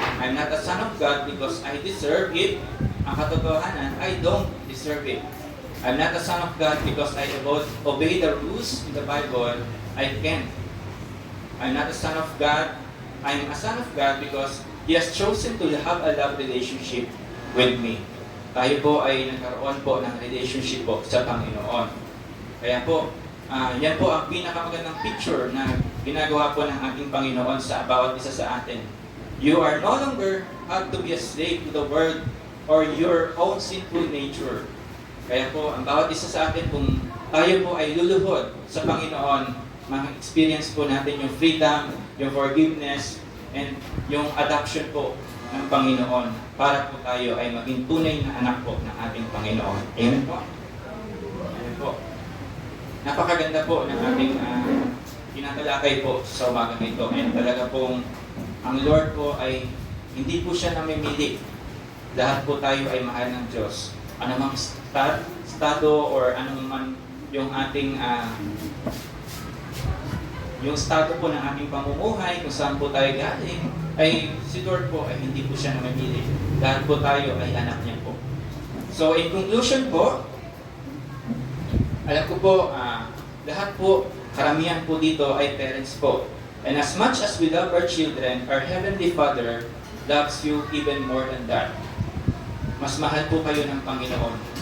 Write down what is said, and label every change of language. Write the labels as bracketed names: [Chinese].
[English] I'm not a son of God because I deserve it. [Filipino] Ang katotohanan, [English] I don't deserve it. I'm not a son of God because I obey the rules in the Bible. I can't. I'm not a son of God. I'm a son of God because He has chosen to have a love relationship with me. [Filipino] Tayo po ay nagkaroon po ng relationship po sa Panginoon. Kaya po, yan po ang pinakamagandang picture na ginagawa po ng ating Panginoon sa bawat isa sa atin. [English] You are no longer have to be a slave to the world or your own sinful nature. [Filipino] Kaya po, ang bawat isa sa atin, kung tayo po ay luluhod sa Panginoon, ma-experience po natin yung freedom, yung forgiveness, and yung adoption po ng Panginoon para po tayo ay maging tunay na anak po ng ating Panginoon. Amen po? Amen po. Napakaganda po ng ating tinatalakay po sa umagang ito. And talaga pong ang Lord po ay hindi po siya namimili. Lahat po tayo ay mahal ng Diyos. Anumang estado or anuman yung ating yung estado po ng ating pamumuhay, kung saan po tayo galing, ay si Lord po ay hindi po siya namimili. Lahat po tayo ay anak niya po. [English] So in conclusion [Filipino] po, alam ko po, lahat po, karamihan po dito ay parents po. [English] And as much as we love our children, our Heavenly Father loves you even more than that. [Filipino] Mas mahal po kayo ng Panginoon.